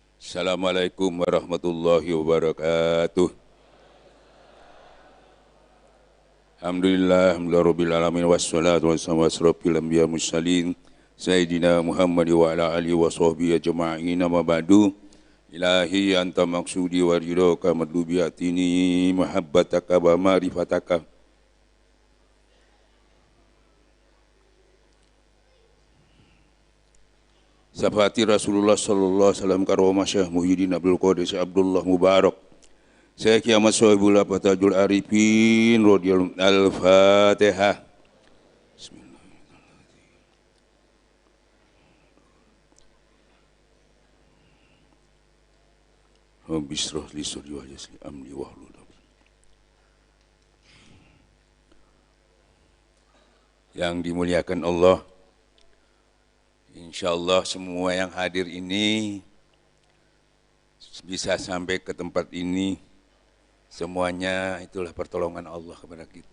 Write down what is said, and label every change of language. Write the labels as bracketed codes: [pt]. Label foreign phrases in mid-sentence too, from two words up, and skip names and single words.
[ar] السلام عليكم ورحمة الله وبركاته. الحمد لله رب العالمين والصلاة والسلام على أشرف الأنبياء المرسلين سيدنا محمد وعلى آله وصحبه أجمعين أما بعد. إلهي أنت مقصودي ورضاك مطلوبي أعطني محبتك ومعرفتك. صفات رسول الله صلى الله عليه وسلم karomah Syekh Muhyiddin Abdul Qadir Syekh Abdullah Mubarak Syekh Kiamat Sohibul Fatajul Arifin رضي الله الفاتحة. بسم الله الرحمن الرحيم. رب اشرح لي صدري ويسر لي أمري واحلل عقدة. [id] Yang dimuliakan Allah, insyaallah semua yang hadir ini bisa sampai ke tempat ini, semuanya itulah pertolongan Allah kepada kita.